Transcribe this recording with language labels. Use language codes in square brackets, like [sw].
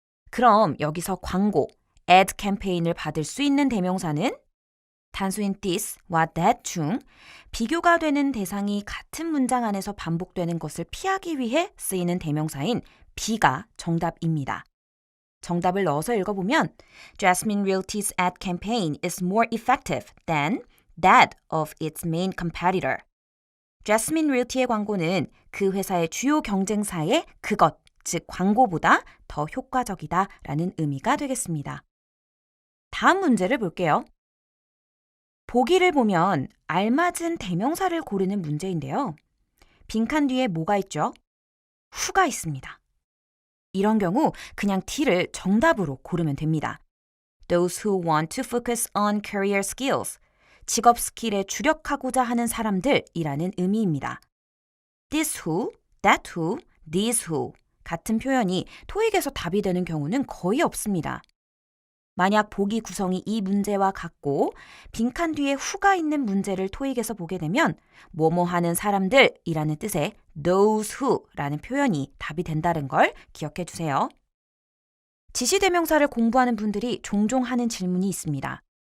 [ko] 그럼 여기서 광고, ad 캠페인을 받을 수 있는 대명사는 단수인 this와 that 중 비교가 되는 대상이 같은 문장 안에서 반복되는 것을 피하기 위해 쓰이는 대명사인 B가 정답입니다. 정답을 넣어서 읽어보면 [en] Jasmine Realty's ad campaign is more effective than that of its main competitor. [ko] Jasmine Realty의 광고는 그 회사의 주요 경쟁사의 그것, 즉 광고보다 더 효과적이다 라는 의미가 되겠습니다. 다음 문제를 볼게요. 보기를 보면 알맞은 대명사를 고르는 문제인데요. 빈칸 뒤에 뭐가 있죠? who가 있습니다. 이런 경우 그냥 T를 정답으로 고르면 됩니다. [en] Those who want to focus on career skills. [ko] 직업 스킬에 주력하고자 하는 사람들이라는 의미입니다. This who, that who, these who 같은 표현이 토익에서 답이 되는 경우는 거의 없습니다. 만약 보기 구성이 이 문제와 같고 빈칸 뒤에 who가 있는 문제를 토익에서 보게 되면 뭐뭐 하는 사람들이라는 뜻의 those who라는 표현이 답이 된다는 걸 기억해 주세요. 지시대명사를 공부하는 분들이 종종 하는 질문이 있습니다.